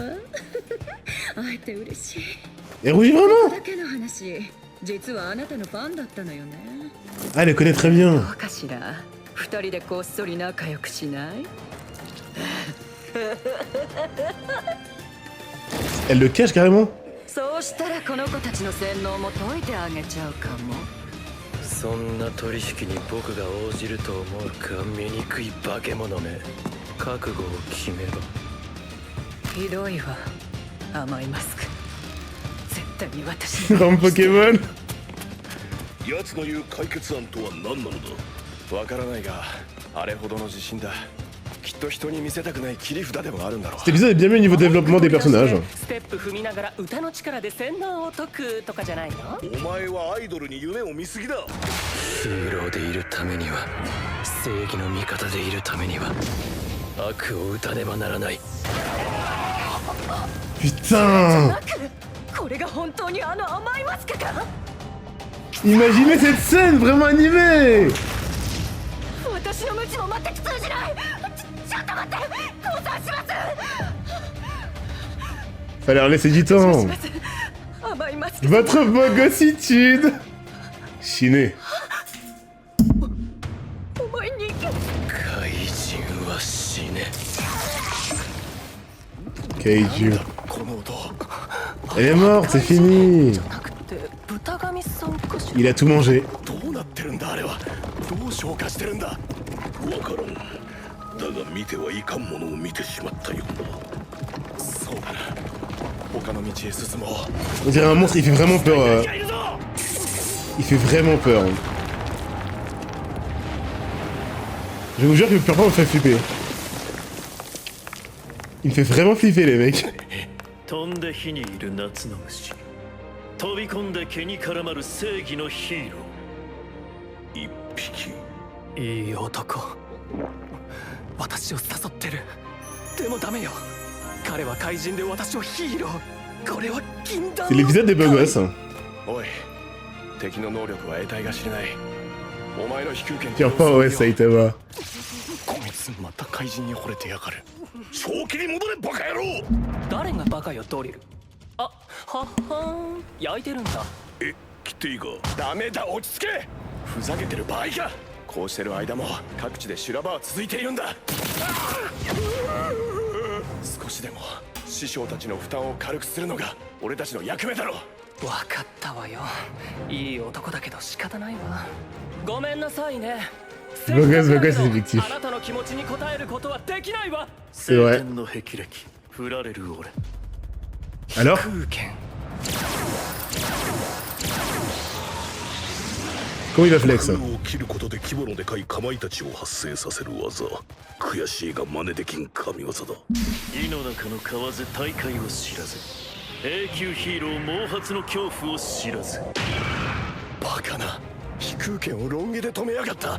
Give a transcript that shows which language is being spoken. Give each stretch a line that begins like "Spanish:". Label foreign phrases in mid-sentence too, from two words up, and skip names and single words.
Japanese: 会えて嬉しい。
French: Elle rougit vraiment!
Japanese: だけの話、実はあなたのファンだったのよね。
French: Ah elle le connaît très bien.
Japanese: どうかしら。二人でこっそり仲良くしない？
French: Elle le cache carrément.
Japanese: そうしたらこの子たちの洗脳も解いてあげちゃうかも。そんな取引に僕が応じると思うか、醜い化け物め。覚悟を決めろ。ひどいわ。甘いマスク。絶対に私に。
French: Dans Pokémon.
Japanese: 奴の言う解決案とは何なのだ。わからないが、あれほどの自信だ。きっと人に見せたくない切り札でもあるんだろう。
French: Cet épisode est bien mieux au niveau développement des personnages.
Japanese: ステップ踏みながら歌の力で洗脳を解くとかじゃないの？お前はアイドルに夢を見すぎだ。ヒーローでいるためには、正義の味方でいるためには、悪を打たねばならない。
French: Putain!
Japanese: これが本当にあの甘いマスクか？
French: Imaginez cette scène vraiment animée!
Japanese: 私の無知も全く通じない。ちょっと待って、降参します。
French: Fallait leur laisser du temps.
Japanese: 甘いマスク。
French: Votre bogossitude! Chiné.
Japanese: お前に。怪人は死ね。 Kaiju. この音。
French: Elle est morte, c'est fini!
Japanese: じゃなくて豚神さんかしら。
French: Il a tout mangé.
Japanese: どうなってるんだあれは。どう消化してるんだ。わからん。だが見てはいかんものを見てしまったようだ。そうだな。他の道へ進もう。
French: On dirait un monstre, il fait vraiment peur.
Japanese: いるぞ。
French: Il fait vraiment peur. Je vous jure que parfois on me fait flipper. Il me fait vraiment flipper les mecs.
Japanese: 飛んで火にいる夏の虫、飛び込んで毛に絡まる正義のヒーロー。一匹。いい男。私を誘ってる。でもダメよ。彼は怪人で私はヒーロー。これは禁断
French: C'est
Japanese: の。
French: l'épisode des beaux gosses. Hein.
Japanese: おい、敵の能力は得体が知れない。お前の飛空権
French: Tiens pas, ouais, Saitama.
Japanese: こいつまた怪人に惚れてやがる。正気に戻れバカ野郎。誰がバカよドリル。あ、はっはーん。焼いてるんだ。え、来っていいか。ダメだ、落ち着け。ふざけてる場合か。こうしてる間も各地で修羅場は続いているんだ。少しでも師匠たちの負担を軽くするのが俺たちの役目だろ。分かったわよ。いい男だけど仕方ないわ。ごめんなさいね。
French: effectif.
Japanese: あなたの気持ちに応えることはできないわ。
French: C'est vrai.
Japanese: 聖剣の霹靂振られる俺
French: Alors?
Japanese: 空剣
French: Comment il va flex?
Japanese: 空を切ることで規模のでかいかまいたちを発生させる技。悔しいが真似できん神業だ。井の中の蛙大海を知らず永久ヒーロー毛髪の恐怖を知らず。バカな、飛空剣をロン毛で止めやがった。